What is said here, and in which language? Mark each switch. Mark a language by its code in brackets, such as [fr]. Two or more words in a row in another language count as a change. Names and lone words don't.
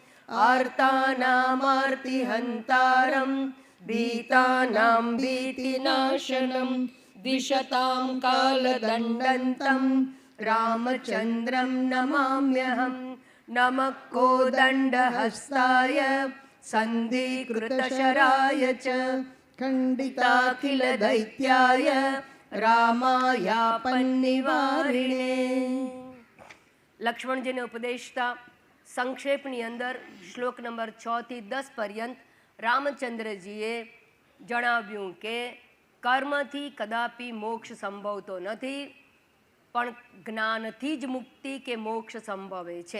[sa] आर्तानामार्तिहन्तारं भीतानां भीतिनाशनं दिशतां कालदण्डन्तं रामचन्द्रं नमाम्यहम्। नमः कोदण्डहस्ताय सन्धिकृतशराय च खण्डिताखिलदैत्याय रामायापन्निवारिणे। [gu] લક્ષ્મણજીને ઉપદેશતા સંક્ષેપની અંદર શ્લોક નંબર 6 થી 10 પર્યંત રામચંદ્રજીએ જણાવ્યું કે કર્મથી કદાપી મોક્ષ સંભવતો નથી, પણ જ્ઞાનથી જ મુક્તિ કે મોક્ષ સંભવે છે.